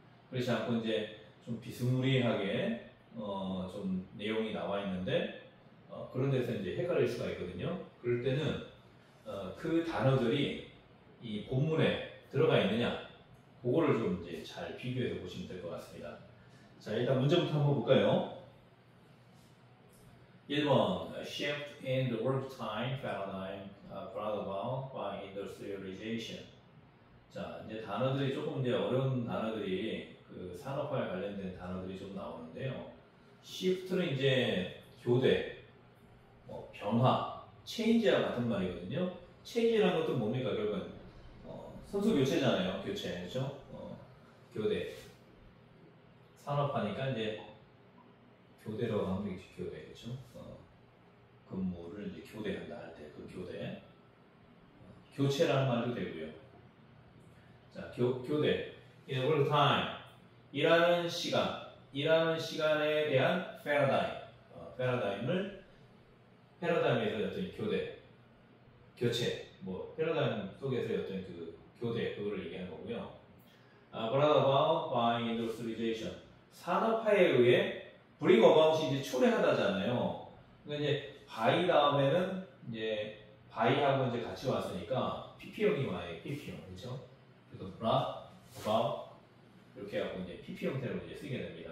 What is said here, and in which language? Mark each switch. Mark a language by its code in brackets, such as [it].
[ko] 그렇지 않고 이제 좀 비스무리하게 좀 내용이 나와 있는데 그런 데서 이제 헷갈릴 수가 있거든요. 그럴 때는 그 단어들이 이 본문에 들어가 있느냐, 그거를 좀 이제 잘 비교해서 보시면 될 것 같습니다. 자, 일단 문제부터 한번 볼까요? [en] 1번, shift in the work time paradigm brought about by industrialization. [ko] 자, 이제 단어들이 조금 이제 어려운 단어들이 그 산업화에 관련된 단어들이 좀 나오는데요. shift는 이제 교대, 뭐 변화, change와 같은 말이거든요. change라는 것도 뭡니까? 결국은 선수 교체잖아요. 교체, 그렇죠? 교대. 산업화니까 이제 교대라고 하면 되겠죠. 교대, 그렇죠? 근무를 이제 교대한다 할 때 그 교대. 교체라는 말도 되고요. 자, 교대. [en] In work time. [ko] 일하는 시간에 대한 패러다임을 패러다임에서 어떤 교대, 교체, 뭐 패러다임 속에서 어떤 그 교대 그거를 얘기하는 거고요. [en] brought about by industrialization. [ko] 산업화에 의해 bring about이 이제 초래하다잖아요. 그러니까 이제 by 다음에는 이제 by하고 이제 같이 왔으니까 PP형이 와요. PP형, 그렇죠? 그래서 brought about 이렇게 하고 이제 PP 형태로 이제 쓰게 됩니다.